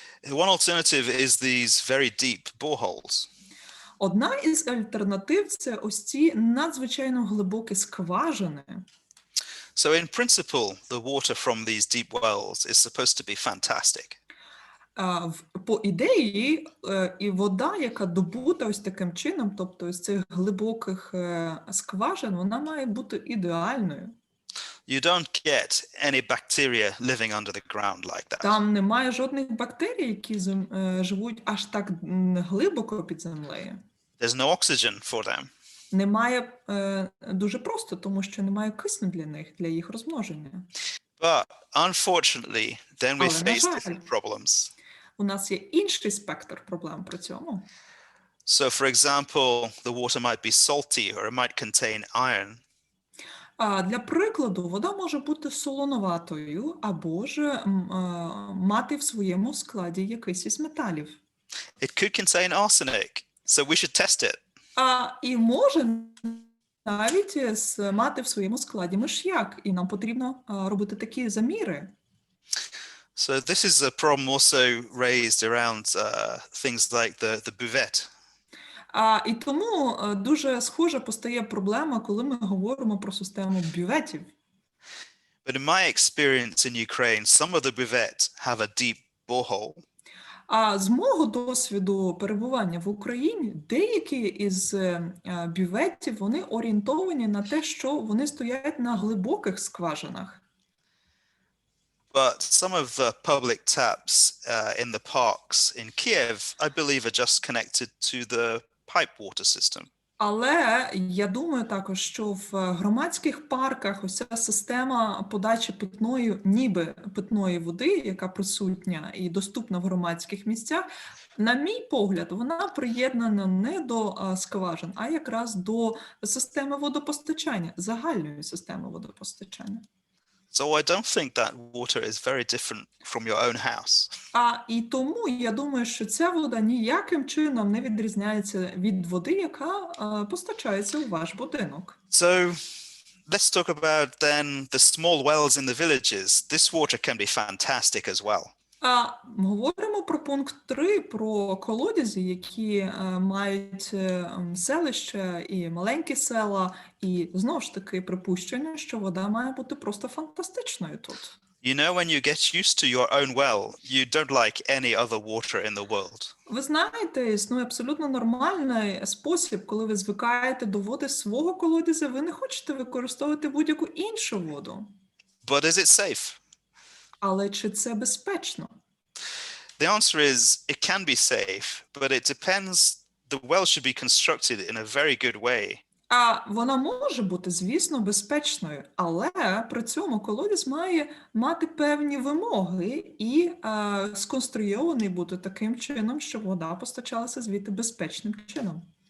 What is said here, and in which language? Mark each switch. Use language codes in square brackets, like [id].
[en] One alternative is these very deep boreholes. [uk] Одна із альтернатив – це ось ці надзвичайно глибокі скважини. [en] So in principle, the water from these deep wells is supposed to be fantastic. [uk] По ідеї, і вода, яка добута ось таким чином, тобто з цих глибоких скважин, вона має бути ідеальною. [en] You don't get any bacteria living under the ground like that. [uk] Там немає жодних бактерій, які живуть аж так глибоко під землею. [en] There's no oxygen for them. [uk] Немає дуже просто, тому що немає кисню для них, для їх розмноження. [en] But unfortunately, then we [uk] Але, на [en] face [uk] жаль, [en] different problems. [uk] у нас є інший спектр проблем при цьому. [en] So, for example, the water might be salty or it might contain iron. [uk] Для прикладу, вода може бути солоноватою або ж мати в своєму складі якийсь із металів. [en] It could contain arsenic, so we should test it. [uk] І може навіть мати в своєму складі миш'як, і нам потрібно робити такі заміри. [en] So this is a problem also raised around things like the buvette. [uk] І тому дуже схоже постає проблема, коли ми говоримо про систему бюветів. [en] But in my experience in Ukraine, some of the buvettes have a deep borehole. [uk] З мого досвіду перебування в Україні, деякі із бюветів, вони орієнтовані на те, що вони стоять на глибоких скважинах. [en] But some of the public taps in the parks in Kiev, I believe, are just connected to the pipe water system. [uk] Але я думаю також, що в громадських парках ось ця система подачі питної води, яка присутня і доступна в громадських місцях, на мій погляд, вона приєднана не до скважин, а якраз до системи водопостачання, загальної системи водопостачання. [en] So I don't think that water is very different from your own house. [uk] І тому я думаю, що ця вода ніяким чином не відрізняється від води, яка постачається у ваш будинок. [en] So let's talk about then the small wells in the villages. This water can be fantastic as well. [uk] Говоримо про пункт 3, про колодязі, які мають селища і маленькі села, і знову ж таки припущення, що вода має бути просто фантастичною тут. [en] You know, when you get used to your own well, you don't like any other water in the world. [uk] Ви знаєте, існує абсолютно нормальний спосіб, коли ви звикаєте до води свого колодязя, ви не хочете використовувати будь-яку іншу воду. [en] But is it safe? [uk] Але чи це безпечно? [en] The answer is it can be safe, but it depends. The well should be constructed in a very good way. [uk] Вона може бути, звісно, безпечною, але при цьому колодязь має мати певні вимоги і сконструйований бути таким чином, щоб вода постачалася звідти безпечним чином.